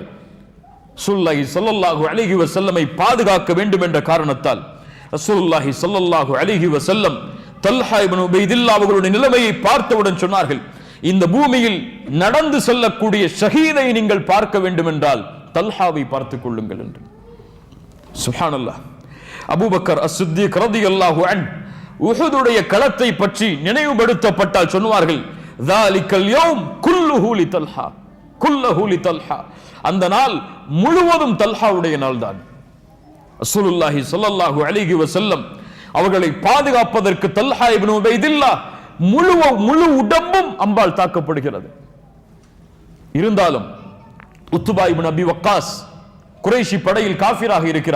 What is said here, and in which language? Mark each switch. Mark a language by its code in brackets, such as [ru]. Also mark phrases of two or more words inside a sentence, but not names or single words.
[ar] رسول الله صلى الله عليه وسلم [ta] பாதுகாக்க வேண்டும் என்ற காரணத்தால் [ar] رسول الله صلى الله عليه وسلم [ta] தல்ஹா இப்னு உபைதில்லாஹ் அவர்களுடைய நிலைமையை பார்த்தவுடன் சொன்னார்கள், இந்த பூமியில் நடந்து செல்லக்கூடிய ஷஹீதை நீங்கள் பார்க்க வேண்டும் என்றால் தல்ஹாவை பார்த்துக் கொள்ளுங்கள் என்று. சுப்ஹானல்லாஹ். அபூபக்கர் அஸ்-சித்தீக் [ar] رضي الله عنه [ta] உஹுதுடைய களத்தை பற்றி நினைவுபடுத்தப்பட்டால் சொல்வார்கள், [ar] ذَلِكَ الْيَوْمُ كُلُّهُ لِطَلْحَةٍ كُلُّهُ لِطَلْحَةٍ. [ta] அந்த நாள் முழுவதும் தல்ஹாவுடைய நாள் தான். [ar] رسول الله صلى الله عليه وسلم [ta] அவர்களை பாதுகாப்பதற்கு தல்ஹா இப்னு உபைதில்லாஹ் முழு உடம்பும் அம்பால் தாக்கப்படுகிறது. இருந்தாலும் உத்பா இப்னு அபி வக்காஸ் குறைஷி படையில் காஃபிராக இருக்கிறார்.